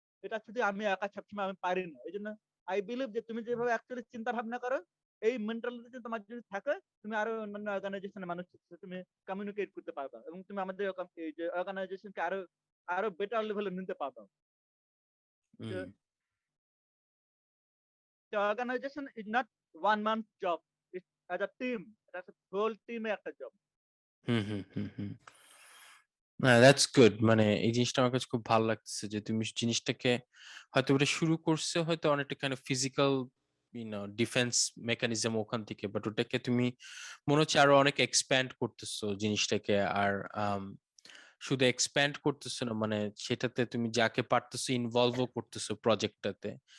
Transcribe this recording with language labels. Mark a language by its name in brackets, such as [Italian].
[Bangla] এটা শুধু আমি একা সবসময় আমি পারি না। এজন্য [English] I believe [Bangla] যে তুমি যেভাবে অ্যাকচুয়ালি চিন্তা ভাবনা করো, এই মেন্টালিটি যদি তোমার যদি থাকে, তুমি আরো অন্যান্য অর্গানাইজেশনের মানুষের সাথে তুমি কমিউনিকেট করতে পারবা। এবং তুমি আমাদের এই যে অর্গানাইজেশনকে আরো আরো বেটার লেভেলে নিতে পারবা। হুম, [English] The, the organization is not one man's job. It's as a team. That's a whole team একটা job. Hmm, hmm, hmm, hmm. না, that's good. [Bangla] মানে এই জিনিসটা আমার কাছে খুব ভালো লাগতেছে যে তুমি জিনিসটাকে হয়তো ওটা শুরু করছে হয়তো অনেকটা kind of physical defence mechanism ওখান থেকে, বাট ওটাকে তুমি মনে হচ্ছে আরো অনেক এক্সপ্যান্ড করতেছো জিনিসটাকে। আর আম, শুধু এক্সপ্যান্ড করতেছো না, মানে সেটাতে তুমি যাকে পারতেছো ইনভলভও করতেছো প্রজেক্টটাতে।